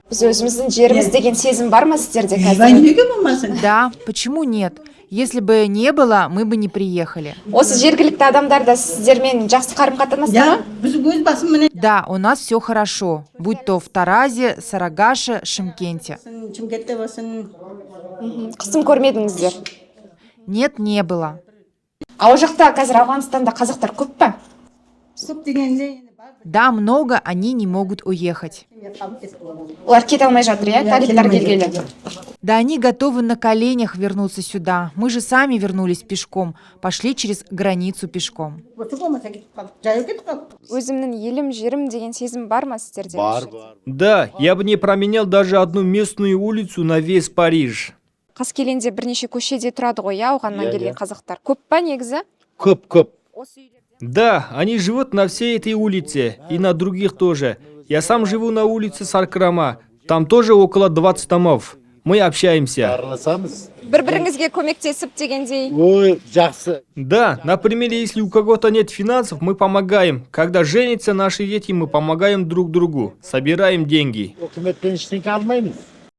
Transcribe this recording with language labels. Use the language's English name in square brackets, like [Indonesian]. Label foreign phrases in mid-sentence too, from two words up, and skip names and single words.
[Kazakh] Biz özümüzdün жерimiz деген сезім бар ма сіздерде Ай, қазір? неге болмасын? [Russian] Да, почему нет? Если бы не было, мы бы не приехали. [Kazakh] Осы жергілікті адамдар да сіздермен жақсы қарым-қатынасты ма? Я, біз өз басыммен [Russian] Да, у нас все хорошо, будь то в Таразе, Сарагаше, Шымкенте. [Kazakh] Шымкентте болсын. Қысым көрмедіңіздер. [Russian] Нет, не было. [Kazakh] А ол жақта қазір Ауғанстанда қазақтар көп па? Көп дегенде [Russian] Да, много, они не могут уехать. [Kazakh] Олар кете алмай жатыр, иә? Талиптар келгелі. [Russian] Да они готовы на коленях вернуться сюда. Мы же сами вернулись пешком, пошли через границу пешком. [Kazakh] өтіп болмаса кетіп қалдық. Жаяу кетіп қалдық. Өзімнің елім, жерім деген сезім бар ма сіздерде? [Russian] Да, я бы не променял даже одну местную улицу на весь Париж. [Kazakh] Қаскелеңде бірнеше көшеде тұрады ғой, иә, ауғаннан келген қазақтар. Көп па негізі? Көп. [Russian] Да, они живут на всей этой улице и на других тоже. Я сам живу на улице Саркрама. Там тоже около 20 домов. Мы общаемся. [Kazakh] Араласамыз. Бір-біріңізге көмектесіп дегендей. Ой, жақсы. [Russian] Да, например, если у кого-то нет финансов, мы помогаем. Когда женятся наши дети, мы помогаем друг другу. Собираем деньги. [Kazakh] Өкіметтен ештеңе алмаймыз.